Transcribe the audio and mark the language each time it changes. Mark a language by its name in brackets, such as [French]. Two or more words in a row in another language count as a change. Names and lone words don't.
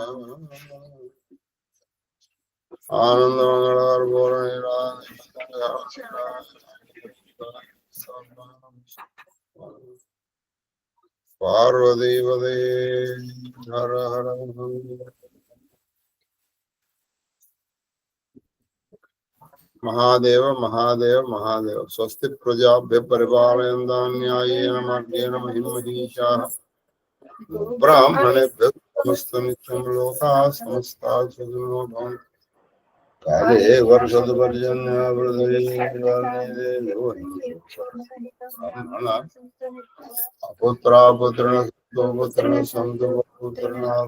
[Sanskrit] పార్వతీపదే హర హర. మహాదేవ మహాదేవ మహాదేవ. స్వస్తి ప్రజాభ్య పరిపాలయంతాం న్యాయేన మార్గేణ మహిమహీషాః. బ్రాహ్మణేభ్యో సమస్తనిత్యం లోకాః సమస్తాః సుఖినో భవంతు. కాలే వర్షతు పర్జన్య అపుత్రాపుత్రిణ పుత్రిణ సంతు పుత్రిణ